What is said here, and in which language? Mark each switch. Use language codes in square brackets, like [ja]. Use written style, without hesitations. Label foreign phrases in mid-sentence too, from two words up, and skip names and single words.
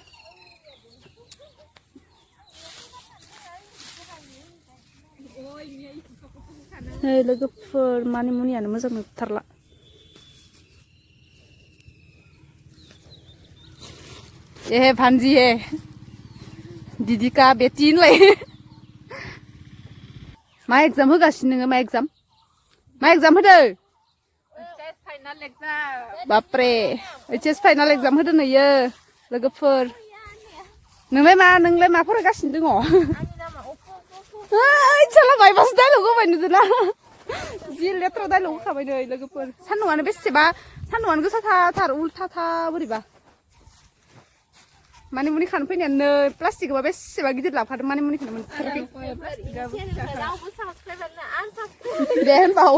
[brx] नै लोगोफोर मानि मुनियानो मोजां नुथारला ए [hi] भानजी है दीदी का बेटी [brx] होनलाय मा एग्जाम होगासिनो नोङो मा एग्जाम होदो बापरे [en] HS final exam [brx] होदो नोयो लोगोफोर नोंलाय मा फरायगासिनो दङ ओइ साला माइबासो डायलग होबाय नुदोंना जि लेथ्रा डायलग होखाबाय नै लोगोफोर सान्दुंआनो गोसाथार उल्थाथा बोरैबा मानि मुनि खानो फैनायानो प्लास्टिकबा बेसेबा गिदिर लाफादों मानि मुनिखौनो मोनथाराखै दे होनबाव